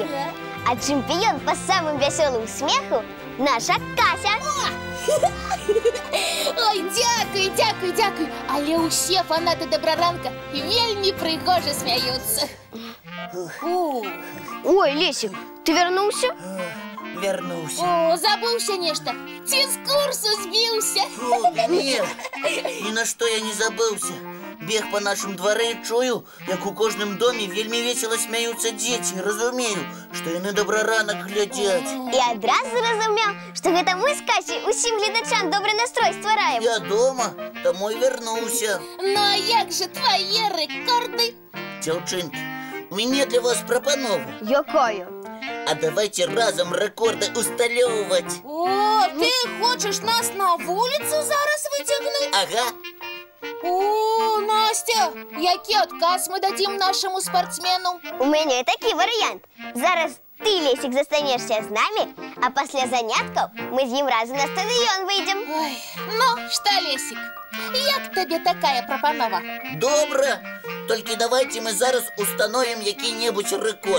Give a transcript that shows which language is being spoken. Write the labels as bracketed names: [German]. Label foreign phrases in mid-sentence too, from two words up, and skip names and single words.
[Belarusian] А чэмпіён па самым вясёлым смеху наша Кася. Ой, дзякуй. Але ўсе фанаты добраранка вельмі прыгожа смяюцца. Ой, Лесик, [Russian] ты вернулся? Вернулся. О, [Belarusian] забыўся нешта. Ці з курсу збіўся? [Russian] Нет, ни на что я не забылся. Бег по нашему двору и [Belarusian] чую, як у кожным доме вельми [Russian] весело смеются дети. [Belarusian] Разумею, что яны добраранак глядят. І адразу зразумеў, што гэта мы з Касей усім гледачам добры настрой ствараем. [Russian] Я дома, домой вернулся. Ну а як же твои рекорды? Дзяўчынкі, у меня для вас пропанова. [Belarusian] Якая? А давайте разом рекорды усталёвывать. [Russian] О, ты хочешь нас на улицу зараз вытягнуть? Ага. [Belarusian] О, Настя, які адказ мы дадим нашему спортсмену? У мяне такі варыянт. Зараз ты, Лесик, застанешься з нами, а пасля заняткаў мы з ім разам на стадыён выйдзем. Ой, ну, што, Лесик, як табе такая прапанова? Добра. Толькі давайте мы зараз установім які-небудзь рэкорд.